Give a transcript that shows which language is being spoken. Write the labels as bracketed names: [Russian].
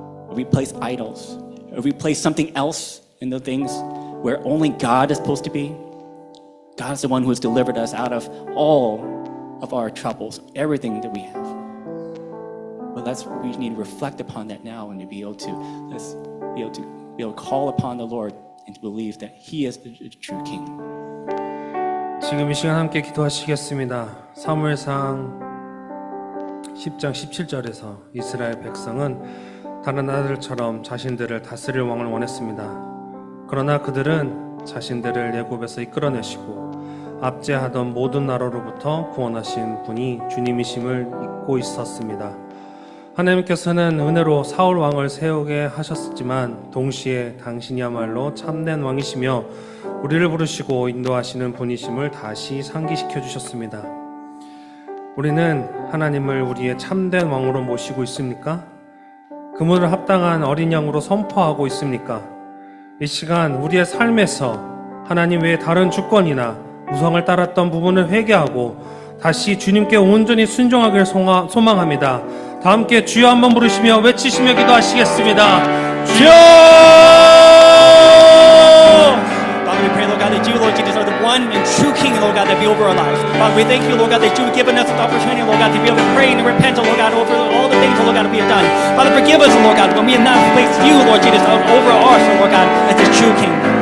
[English] If we place idols, if we place something else in the things where only God is supposed to be, God is the one who has delivered us out of all of our troubles, everything that we have. But we need to reflect upon that now and to be able to call upon the Lord and to believe that He is the true King. [Korean] 지금 이 시간 함께 기도하시겠습니다. 사무엘상 10장 17절에서 이스라엘 백성은 다른 나라들처럼 자신들을 다스릴 왕을 원했습니다. 그러나 그들은 자신들을 애굽에서 이끌어내시고 압제하던 모든 나라로부터 구원하신 분이 주님이심을 잊고 있었습니다. 하나님께서는 은혜로 사울 왕을 세우게 하셨지만 동시에 당신이야말로 참된 왕이시며 우리를 부르시고 인도하시는 분이심을 다시 상기시켜 주셨습니다. 우리는 하나님을 우리의 참된 왕으로 모시고 있습니까? 그분을 합당한 어린 양으로 선포하고 있습니까? 이 시간 우리의 삶에서 하나님 외에 다른 주권이나 우상을 따랐던 부분을 회개하고 다시 주님께 온전히 순종하기를 소망합니다. 다 함께 주여 한번 부르시며 외치시며 기도하시겠습니다. 주여! [English] Father, we pray, Lord God, that you, Lord Jesus, are the one and true King, Lord God, that be over our lives. Father, we thank you, Lord God, that you have given us the opportunity, Lord God, to be able to pray and to repent, Lord God, over all the things, Lord God, we have done. Father, forgive us, Lord God, when we have not placed you, Lord Jesus, over us, Lord God, as the true King.